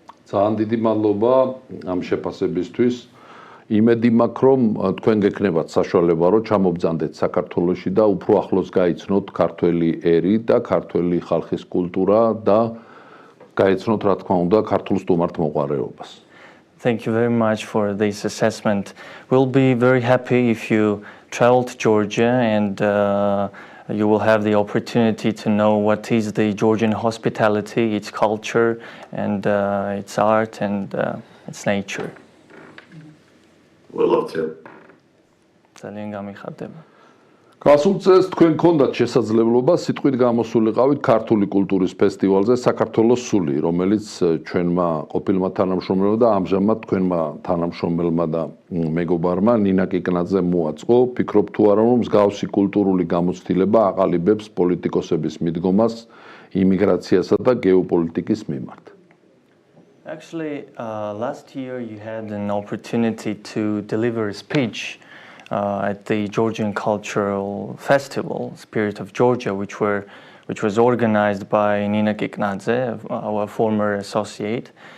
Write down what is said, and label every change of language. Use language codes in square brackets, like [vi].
[ka] ძალიან დიდი მადლობა ამ შეფასებისთვის. იმედი მაქვს რომ თქვენ გექნებათ საშუალება რომ ჩამობძანდეთ საქართველოში და უფრო ახლოს გაიცნოთ ქართველი ერი და ქართველი ხალხის კულტურა და გაიცნოთ რა თქმა უნდა ქართულ სტუმართმოყვარეობას. [en] Thank you very much for this assessment. We'll be very happy if you travel to Georgia and you will have the opportunity to know what is the Georgian hospitality, its culture and its art and its nature. We'd love to. [ka] ძალიან გამიხარდება. გასულ წელს თქვენ გქონდათ შესაძლებლობა სიტყვით გამოსულიყავით ქართული კულტურის ფესტივალზე საქართველოს სული, რომელიც ჩვენმა ყოფილმა თანამშრომლებმა და ამჟამად თქვენმა თანამშრომელმა და მეგობარმა ნინა კიკნაძემ მოაწყო. ფიქრობ თუ არა რომ მსგავსი კულტურული გამოცდილება აყალიბებს პოლიტიკოსების მიდგომას იმიგრაციასა და გეოპოლიტიკის მიმართ. [en] Actually, last year you had an opportunity to deliver a speech at the Georgian Cultural Festival, Spirit of Georgia, which was organized by Nina Kiknadze, our former associate.